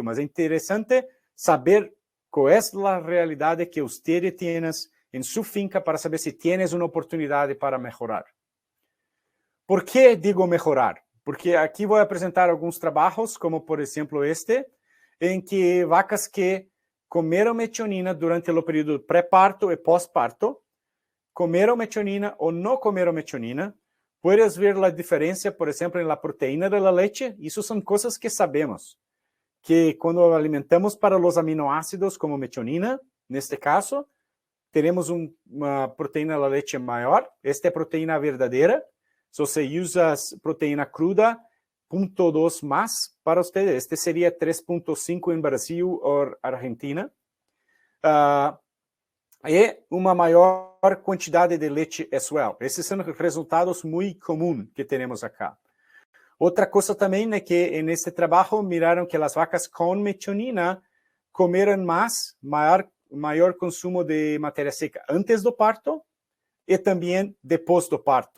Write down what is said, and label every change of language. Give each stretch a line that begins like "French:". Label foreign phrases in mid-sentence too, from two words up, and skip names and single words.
Spanish: Mas es interesante saber cuál es la realidad que usted tiene en su finca para saber si tienes una oportunidad para mejorar. ¿Por qué digo mejorar? Porque aquí voy a presentar algunos trabajos, como por ejemplo este, en que vacas que comeram metionina durante el período pré-parto y post-parto, comeram metionina o no comeram metionina, puedes ver la diferencia, por ejemplo, en la proteína de la leche. Eso son cosas que sabemos, que cuando alimentamos para los aminoácidos como metionina, en este caso, tenemos una proteína de la leche mayor. Esta es proteína verdadera. So, se usa proteína cruda, 0.2 más para ustedes. Este sería 3.5 en Brasil o Argentina. Y una mayor cantidad de leche
English: as well.
Portuguese: Esses são resultados muito comuns que temos acá. Outra coisa também é que
Spanish: en este
Portuguese: trabalho miraram que as vacas com metionina comeram mais, maior consumo de matéria seca antes do parto e também depois do parto.